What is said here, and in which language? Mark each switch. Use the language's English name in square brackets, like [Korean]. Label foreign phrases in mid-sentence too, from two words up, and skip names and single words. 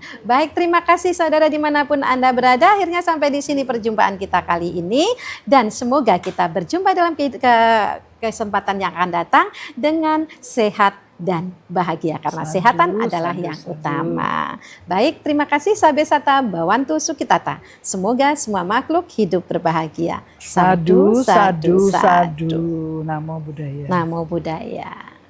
[Indonesian] Baik, terima kasih saudara dimanapun Anda berada, akhirnya sampai di sini perjumpaan kita kali ini dan semoga kita berjumpa dalam kesempatan yang akan datang dengan sehat dan bahagia karena kesehatan adalah yang utama. Baik, terima kasih [Pali] Sabe Sata Bawantu Sukitata. [Indonesian] Semoga semua makhluk hidup berbahagia. [Pali] Sadu, sadu, sadu. Namo Buddhaya. Namo Buddhaya.